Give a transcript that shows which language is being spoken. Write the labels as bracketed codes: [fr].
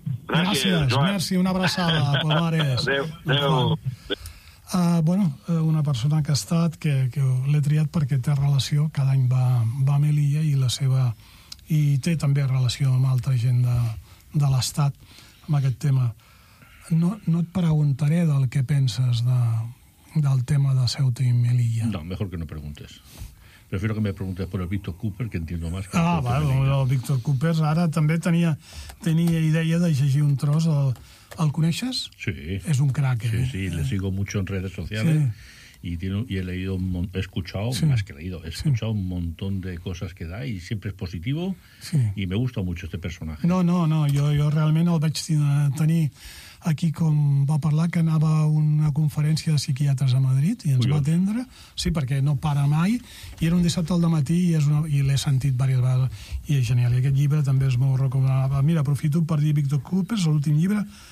[ca] Gràcies, una abraçada, Pomares. Adéu. Bueno, una persona que ha estat, que l'he triat perquè té relació, cada any va a Melilla i té també relació amb altra gent de l'Estat amb aquest tema. No et preguntaré del que penses del tema de Ceuta i Melilla. [es] No, mejor que no preguntes. Prefiero que me preguntes por el Víctor Cooper, que entiendo más. [ca] El Víctor Cooper, ara també tenia idea de llegir un tros. El coneixes? Sí. És un crack, sí, eh? [es] Sí, le sigo mucho en redes sociales. Sí. Y he leído, he escuchado un montón de cosas que da y siempre es positivo. Sí. Y me gusta mucho este personaje. No, yo realmente [ca] el vaig tenir aquí com va parlar, que anava a una conferència de psiquiatres a Madrid i ens va atendre. Sí, perquè no para mai. I era un dissabte al dematí i l'he sentit diverses vegades. I és genial. I aquest llibre també és molt recomanable. Mira, aprofito per dir Víctor Cooper, l'últim llibre,